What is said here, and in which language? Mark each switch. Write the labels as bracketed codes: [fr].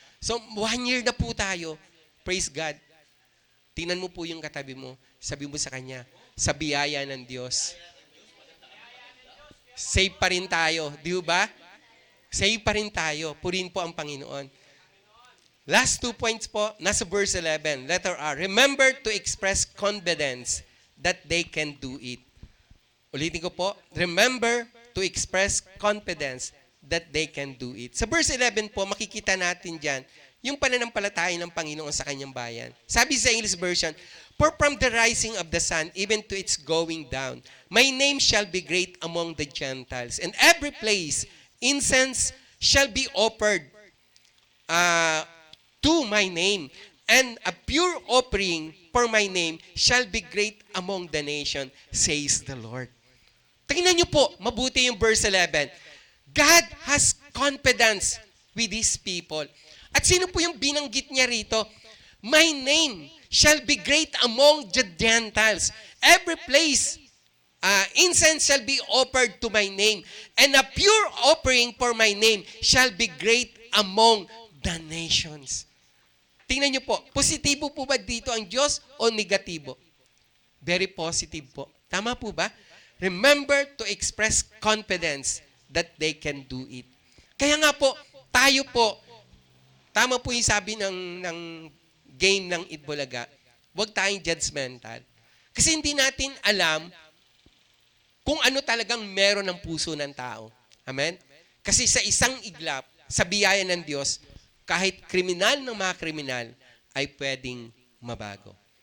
[tl] So, 1 year na po tayo. Praise God. Tingnan mo po yung katabi mo. Sabi mo sa kanya, sa biyaya ng Diyos. Save pa rin tayo. Di ba? Save pa rin tayo. Purihin po ang Panginoon. Last 2 points po, nasa verse 11. Letter R. [en] Remember to express confidence that they can do it. [tl] Ulitin ko po. [en] Remember to express confidence that they can do it. [tl] Sa verse 11 po, makikita natin dyan yung pananampalataya ng Panginoon sa kanyang bayan. Sabi sa English version, [en] for from the rising of the sun even to its going down, my name shall be great among the Gentiles. And every place, incense shall be offered to my name. And a pure offering for my name shall be great among the nation, says the Lord. [tl] Tingnan niyo po, mabuti yung verse 11. [en] God has confidence with His people. [tl] At sino po yung binanggit niya rito? [en] My name shall be great among the Gentiles. Every place, incense shall be offered to my name, and a pure offering for my name shall be great among the nations. [tl] Tingnan niyo po, positibo po ba dito ang Diyos o negatibo? Very positive po. Tama po ba? [en] Remember to express confidence that they can do it. [tl] Kaya nga po, tayo po, tama po yung sabi ng game ng Itbulaga, huwag tayong judgmental. Kasi hindi natin alam kung ano talagang meron ng puso ng tao. Amen? Kasi sa isang iglap, sa biyaya ng Diyos, kahit kriminal ng mga kriminal, ay pwedeng mabago.